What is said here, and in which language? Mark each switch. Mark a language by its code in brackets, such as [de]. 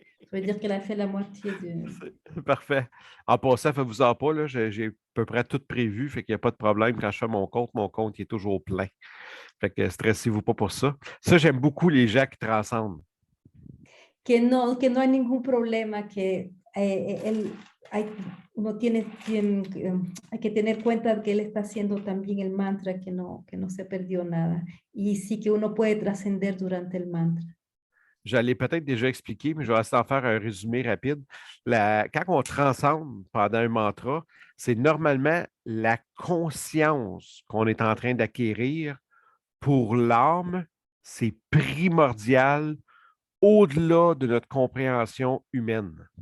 [fr] Ça veut dire qu'elle a fait la moitié de... Parfait. En passant, faites-vous-en pas, là, j'ai à peu près tout prévu, fait qu'il n'y a pas de problème. Quand je fais mon compte il est toujours plein. Fait que stressez-vous pas pour ça. Ça, j'aime beaucoup les gens qui transcendent. [es] Que no hay ningún problema, que uno hay que tener cuenta que él está haciendo también el mantra, que no se perdió nada. Y sí que uno puede trascender durante el mantra. [fr] Je l'ai peut-être déjà expliqué, mais je vais essayer d'en faire un résumé rapide. Quand on transcende pendant un mantra, c'est normalement la conscience qu'on est en train d'acquérir pour l'âme, c'est primordial au-delà de notre compréhension humaine.